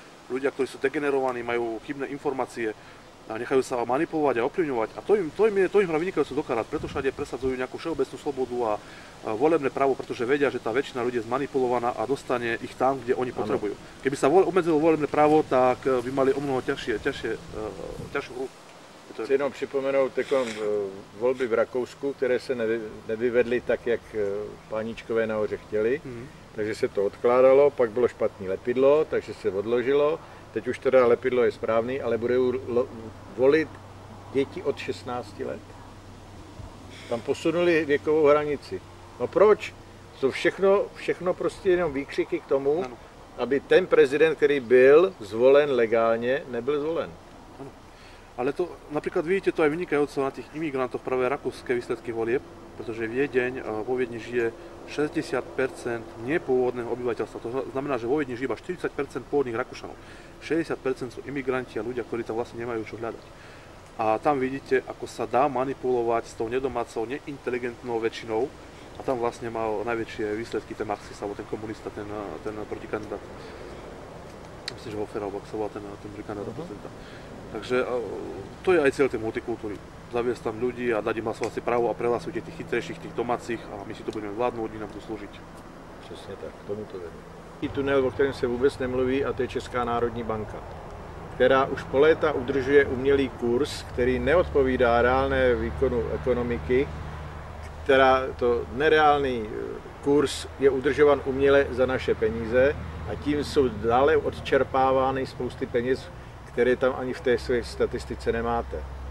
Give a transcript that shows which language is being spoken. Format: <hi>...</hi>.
<sk>Ľudia, ktorí sú degenerovaní, majú chybné informácie a nechajú sa manipulovať a ovplyvňovať. A to im hrá vynikajúco do karát, preto všade presadzujú nejakú všeobecnú slobodu a volebné právo, pretože vedia, že tá väčšina ľudí je zmanipulovaná a dostane ich tam, kde oni potrebujú. Keby sa obmedzilo volebné právo, tak by mali o mnoho ťažšiu hru.</sk> <cs>Chci jenom připomenout volby v Rakousku, které se nevyvedly tak, jak páničkové nahoře chtěli, takže se to odkládalo, pak bylo špatné lepidlo, takže se odložilo, teď už teda lepidlo je správný, ale budou volit děti od 16 let. Tam posunuli věkovou hranici. No proč? To všechno prostě jenom výkřiky k tomu, aby ten prezident, který byl zvolen legálně, nebyl zvolen.</cs> <sk>Ale to napríklad vidíte to aj vynikajúco na tých imigrantoch práve rakúske výsledky volieb, pretože vo Viedni žije 60% nepôvodného obyvateľstva. To znamená, že vo Viedni žije iba 40% pôvodných Rakúšanov. 60% sú imigranti a ľudia, ktorí tam vlastne nemajú čo hľadať. A tam vidíte, ako sa dá manipulovať s tou nedomácou, neinteligentnou väčšinou. A tam vlastne mal najväčšie výsledky ten marxista, alebo ten komunista, ten protikandidát. Myslím, že Hofer, alebo ak sa volá ten protikandidát prezidenta. Takže to je aj cieľ tej multikultúry. Zaviesť tam ľudí a dať im hlasovacie právo a prehlasujte tých chytrejších, tých domácich a my si to budeme vládnuť, oni nám budú slúžiť.</sk> <cs>Přesně tak, k tomu to vede. Tunel, o kterém se vůbec nemluví, a to je Česká národní banka, která už po léta udržuje umělý kurz, který neodpovídá reálné výkonu ekonomiky, která to nereálný kurz je udržovan uměle za naše peníze a tím jsou dále odčerpávány spousty peněz, které tam ani v té své statistice nemáte.</cs>